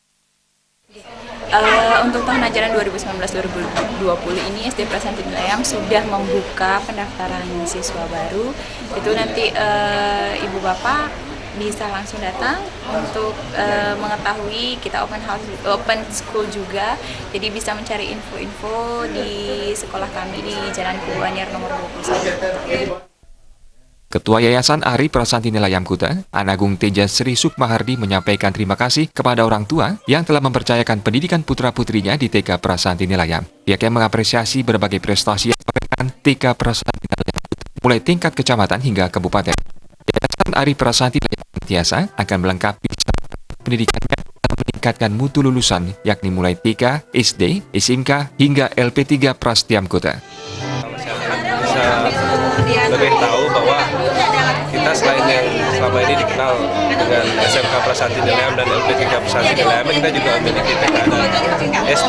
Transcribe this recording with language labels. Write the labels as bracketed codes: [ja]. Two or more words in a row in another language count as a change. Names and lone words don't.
[id] Untuk tahun ajaran 2019-2020 ini SD Prasanti Nilayam sudah membuka pendaftaran siswa baru. Itu nanti Ibu Bapak bisa langsung datang untuk mengetahui, kita [en] open school [id] juga, jadi bisa mencari info-info di sekolah kami di Jalan Kubu Anyar nomor 21. Ketua Yayasan Ari Prasanti Nilayam Kuta, Anagung Teja Sri Sukmahardi menyampaikan terima kasih kepada orang tua yang telah mempercayakan pendidikan putra-putrinya di TK Prasanti Nilayam. Pihaknya mengapresiasi berbagai prestasi yang dilakukan TK Prasanti Nilayam Kuta, mulai tingkat kecamatan hingga kabupaten. Yayasan Ari Prasanti Nilayam Tiasa akan melengkapi pendidikannya dan meningkatkan mutu lulusan, yakni mulai TK, SD, SMK, hingga LP3 Prastiam Kuta. Bisa lebih tahu bahwa kita selain yang selama ini dikenal dengan SMK Prasanti Nilayam dan LP3 Prasanti Nilayam, kita juga memiliki TK dan SD.